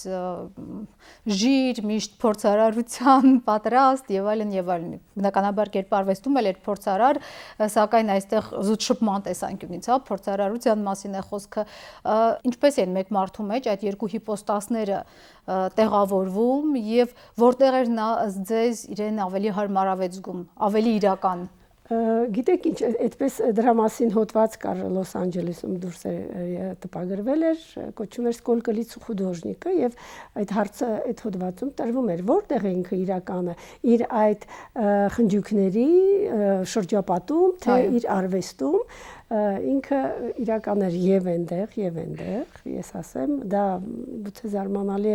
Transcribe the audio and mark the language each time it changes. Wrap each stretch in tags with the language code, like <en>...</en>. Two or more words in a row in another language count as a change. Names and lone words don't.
<hy>ժիր, միշտ փորձարարության պատրաստ եւ այլն եւ այլն։ Բնականաբար կերպարվեստում էլ էր փորձարար, սակայն այստեղ զուտ շփման տեսանկյունից, փորձարարության մասին է խոսքը։ Ինչպես են մեկ մարդու մեջ այդ երկու հիպոստասները տեղավորվում եւ որտեղ էր նա ձեզ իրեն ավելի հարմարավետ զգում, ավելի իրական։ Գիտեք ինչ, այդպես դրա մասին հոդված կար Լոս Անջելեսում դուրս տպագրվել էր, կոչվում էր</hy> <ru>«Сколько лиц у художника»</ru> <hy>եւ այդ հարցը այդ հոդվածում տրվում էր, որտեղ է ինքը իրականը, իր այդ խնջույքների շրջապատում, թե իր արվեստում, ինքը իրական էր եւ այնտեղ, ես ասեմ, դա գուցե զարմանալի է</hy>